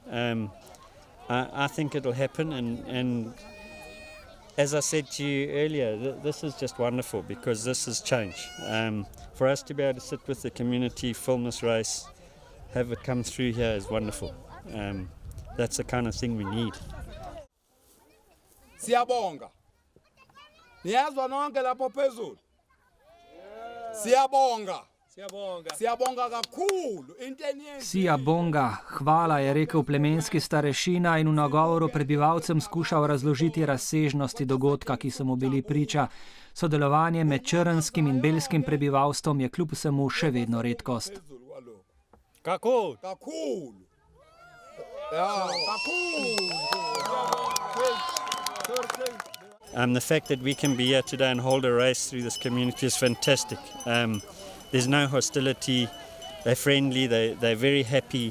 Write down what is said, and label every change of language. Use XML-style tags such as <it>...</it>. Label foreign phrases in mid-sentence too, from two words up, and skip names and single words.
<en>I think it'll happen, and as I said to you earlier, this is just wonderful because this is change. For us to be able to sit with the community, film this race, have it come through here is wonderful. That's the kind of thing we need.</en> <zu>Siyabonga. Niyazwa nonke lapho phezulu. Siyabonga. Siyabonga kakhulu. Siyabonga,</zu> <sl>hvala, je rekel plemenski starešina in v nagovoru prebivalcem skušal razložiti razsežnosti dogodka, ki so mu bili priča. Sodelovanje med črnskim in belskim prebivalstvom je kljub vsemu še vedno redkost. Kako?</sl> <en>The fact that we can be here today and hold a race through this community is fantastic. There's no hostility, they're friendly, they're very happy.</en>